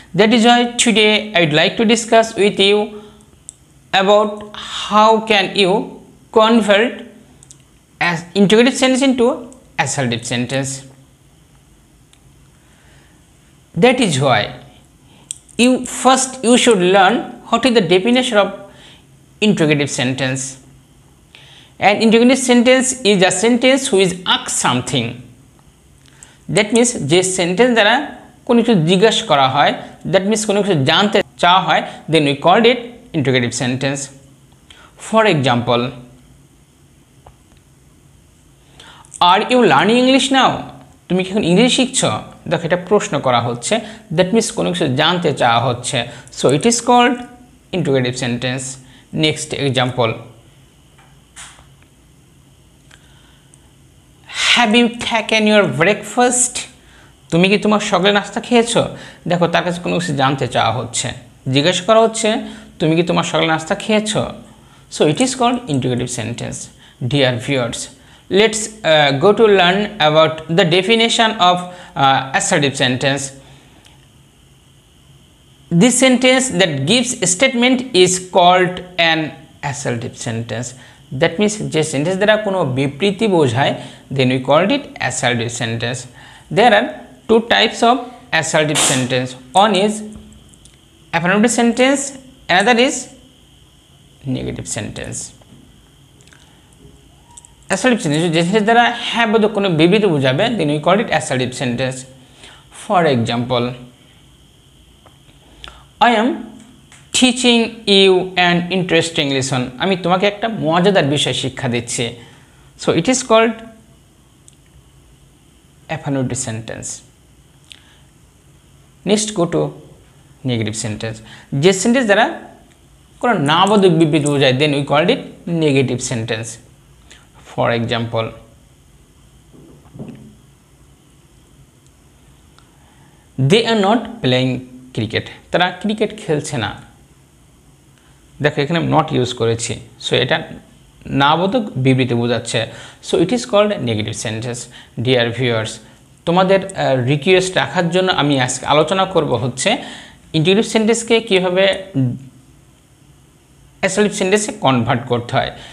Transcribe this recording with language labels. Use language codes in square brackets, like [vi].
[en] That is why today I would like to discuss with you about how can you convert as interrogative sentence into assertive sentence. That is why you should learn what is the definition of interrogative sentence. An interrogative sentence is a sentence which asks something. That means [bn] যে sentence দ্বারা কোনো কিছু জিজ্ঞাসা করা হয়, [en] that means [bn] কোনো কিছু জানতে চাওয়া হয়, [en] then we called it interrogative sentence. For example, are you learning English now? [bn] তুমি কি এখন ইংলিশ শিখছো? দেখো এটা প্রশ্ন করা হচ্ছে, [en] that means [bn] কোনো কিছু জানতে চাওয়া হচ্ছে, [en] so it is called interrogative sentence. Next example, have you taken your breakfast? [bn] তুমি কি তোমার সকালের নাস্তা খেয়েছো? দেখো তার কাছে কোনো কিছু জানতে চাওয়া হচ্ছে, জিজ্ঞাসা করা হচ্ছে তুমি কি তোমার সকালের নাস্তা খেয়েছো? [en] So it is called interrogative sentence. Dear viewers, let's go to learn about the definition of assertive sentence. This sentence that gives a statement is called an assertive sentence. That means [bn] যে sentence দ্বারা কোনো বিবৃতি বোঝায়, [en] then we called it assertive sentence. There are two types of assertive sentence. One is affirmative sentence, another is negative sentence. [bn] Assertive sentence যে sentence দ্বারা হ্যাঁ বোধক কোনো বিবৃতি বোঝাবে, [en] then we called it assertive sentence. For example, I am teaching you an interesting lesson. [bn] আমি তোমাকে একটা মজাদার বিষয় শিক্ষা দিচ্ছি. [en] So it is called affirmative sentence. Next go to negative sentence. [bn] যে সেন্টেন্স দ্বারা কোনো নাবোধক বিবৃতি বোঝায়, [en] then we called it negative sentence. For example, they are not playing cricket. [bn] তারা ক্রিকেট খেলছে না। দেখো এখানে [en] not use [bn] করেছি, [en] so [bn] এটা নাবোধক বিবৃতি বোঝাচ্ছে, [en] So it is called negative sentence. [bn] Dear viewers, তোমাদের রিকোয়েস্ট রাখার জন্য আমি আজকে আলোচনা করব হচ্ছে ইন্টারেক্টিভ সেন্টেন্সকে কীভাবে অ্যাসার্টিভ সেন্টেন্সে কনভার্ট করতে হয়।